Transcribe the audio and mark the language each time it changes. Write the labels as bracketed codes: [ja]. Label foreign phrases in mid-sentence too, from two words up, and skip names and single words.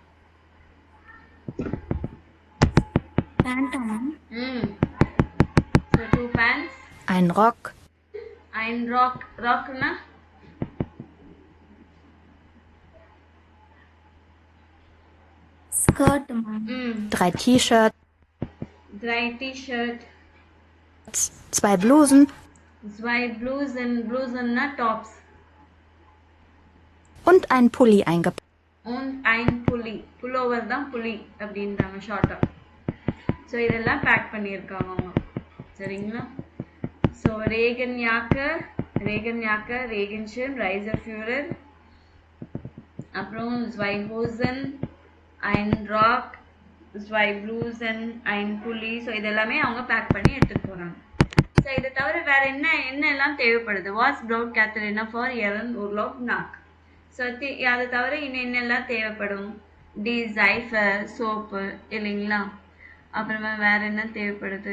[en] pants ma'am. ஸோ [de] Ein Rock. Ein Rock. Rockna? [en] Skirt, ma'am. [de] 3 T-Shirts. 3 T-Shirt. 2 Blusen. 2 Blusen. Blusenna tops. Und ein Pulli eingepackt. Und ein Pulli. [ta] Pullover தான் புலி அப்படின்றாங்க ஷார்ட்டா. ஸோ இதெல்லாம் பேக் பண்ணியிருக்காங்க அவங்க. சரிங்களா? ஸோ [de] Regenjacke, Regenschirm, Reiseführer, அப்புறம் 2 Hosen, ein Rock, 2 Blusen, ein Pulli. [ta] ஸோ இதெல்லாமே அவங்க பேக் பண்ணி எடுத்துட்டு போறாங்க. ஸோ இதை தவிர வேற என்னெல்லாம் தேவைப்படுது? [de] Was braucht Katharina für ihren Urlaub noch. [ta] ஸோ அதை தவிர இன்னும் என்னெல்லாம் தேவைப்படும்? சைஃபர் சோப்பு இல்லைங்களா? அப்புறமா வேற என்ன தேவைப்படுது?